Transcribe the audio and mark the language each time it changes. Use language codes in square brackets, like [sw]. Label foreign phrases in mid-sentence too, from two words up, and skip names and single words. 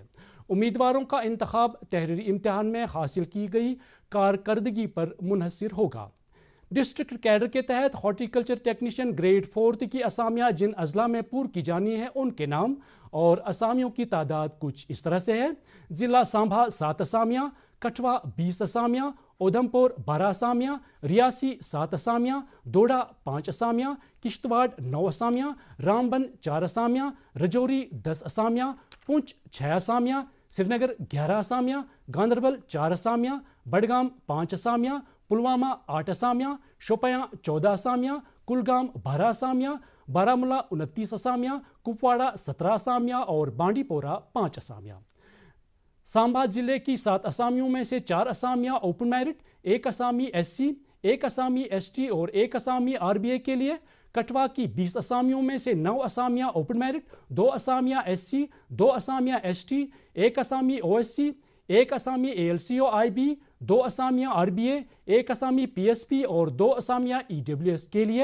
[ur] امیدواروں کا انتخاب تحریری امتحان میں حاصل کی گئی کارکردگی پر منحصر ہوگا۔ [en] district cadre [ur] کے تحت [en] horticulture technician grade 4 [ur] کی اسامیاں جن اضلاع میں پور کی جانی ہے ان کے نام اور اسامیوں کی تعداد کچھ اس طرح سے ہے۔ ضلع سانبھا 7 اسامیاں، کٹھوا 20 اسامیاں، اودھمپور 12 اسامیاں، ریاسی 7 اسامیاں، ڈوڈا 5 اسامیاں، کشتواڑ 9 اسامیاں، رامبن 4 اسامیاں، رجوری 10 اسامیاں، پونچھ 6 اسامیاں، سری نگر 11 اسامیاں، گاندربل 4 اسامیاں، بڈگام 5 اسامیاں، پلوامہ 8 اسامیاں، شوپیاں 14 اسامیاں، کلگام 12 اسامیاں، بارہمولہ 29 اسامیاں، کپواڑہ 17 اسامیاں اور بانڈی پورہ 5 اسامیاں۔ سانبا ضلع کی 7 اسامیوں میں سے 4 اسامیاں [en] open merit, [ur] 1 اسامی SC، 1 اسامی ST اور 1 اسامی RBA کے لیے۔ کٹھوا کی 20 اسامیوں میں سے 9 اسامیاں [en] open merit, [ur] 2 اسامیاں SC، 2 اسامیاں ST، 1 اسامی OSC، 1 اسامی ALCO IB، 2 اسامیاں RBA، 1 اسامی PSP اور 2 اسامیاں EWS کے لیے۔